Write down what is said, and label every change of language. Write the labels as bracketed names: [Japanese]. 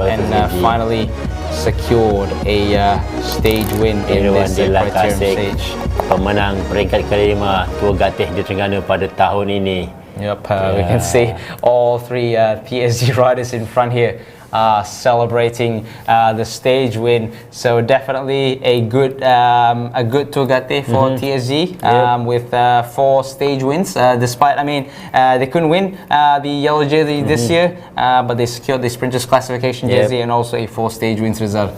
[English] And finally secured a stage win in this Criterium stage. [Malay] Pemenang peringkat ke-5 Tour Gateh di Terengganu pada tahun ini. [English] Yep, we can see all three TSG riders in front here celebrating the stage win. So definitely a good Tour Gateh for TSG with 4 stage wins. Despite, I mean, they couldn't win the yellow jersey this year, but they secured the sprinters classification jersey and also a 4 stage wins result.